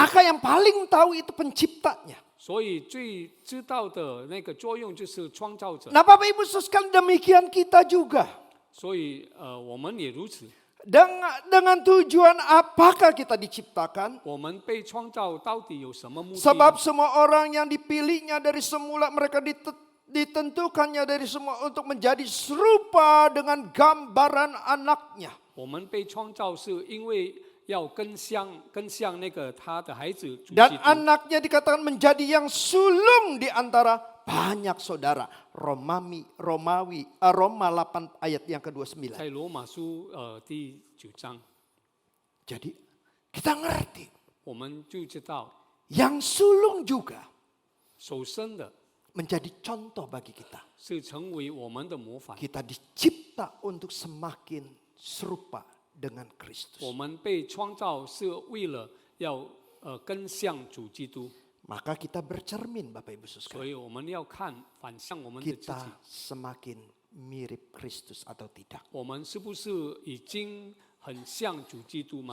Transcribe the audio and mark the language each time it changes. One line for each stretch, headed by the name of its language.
Indonesian: Maka yang paling tahu itu penciptanya.
Chinese: 所以最知道的那个作用就是创造者。
Indonesian: Nah Bapak Ibu sekalian demikian kita juga.
Chinese: 所以我们也如此。
Indonesian: Dengan tujuan apakah kita diciptakan?
Chinese: 我们被创造到底有什么目的呢？
Indonesian: Sebab semua orang yang dipilihnya dari semula mereka ditentukannya dari semua untuk menjadi serupa dengan gambaran anaknya.
Chinese: 我们被创造是因为要更像那个他的孩子主基
Indonesian: Dan
Chinese: 督。
Indonesian: anaknya dikatakan menjadi yang sulung di antara banyak saudara. Roma 8 ayat yang ke-29.
Chinese: 在罗马书第9章，
Indonesian: Jadi kita ngerti.
Chinese: 我们就知道
Indonesian: Yang sulung juga
Chinese: 首生的
Indonesian: menjadi contoh bagi kita.
Chinese: 是成为我们的模范。
Indonesian: Kita dicipta untuk semakin serupa dengan Kristus.
Chinese: 我们被创造是为了要更像主基督，
Indonesian: Maka kita bercermin Bapak Ibu
Chinese: 所
Indonesian: sekalian.
Chinese: 以我们要看反向我们的自己，
Indonesian: Kita semakin mirip Kristus atau tidak.
Chinese: 我们是不是已经很像主基督吗？